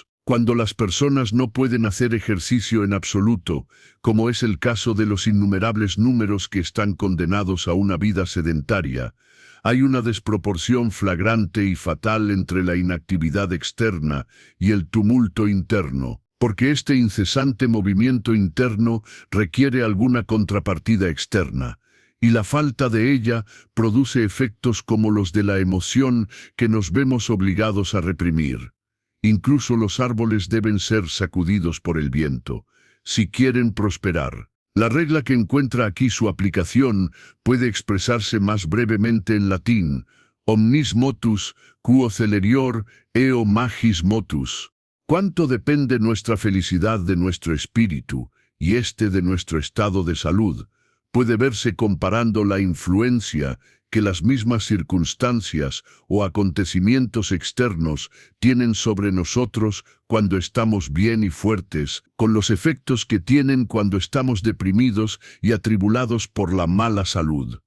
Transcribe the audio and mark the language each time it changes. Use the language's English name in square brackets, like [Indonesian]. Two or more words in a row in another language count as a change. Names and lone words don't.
[Spanish] Cuando las personas no pueden hacer ejercicio en absoluto, como es el caso de los innumerables números que están condenados a una vida sedentaria, hay una desproporción flagrante y fatal entre la inactividad externa y el tumulto interno, porque este incesante movimiento interno requiere alguna contrapartida externa, y la falta de ella produce efectos como los de la emoción que nos vemos obligados a reprimir. Incluso los árboles deben ser sacudidos por el viento, si quieren prosperar. La regla que encuentra aquí su aplicación puede expresarse más brevemente en latín: [Latin] omnis motus, quo celerior, eo magis motus. [Spanish] ¿Cuánto depende nuestra felicidad de nuestro espíritu, y este de nuestro estado de salud? Puede verse comparando la influencia que las mismas circunstancias o acontecimientos externos tienen sobre nosotros cuando estamos bien y fuertes, con los efectos que tienen cuando estamos deprimidos y atribulados por la mala salud.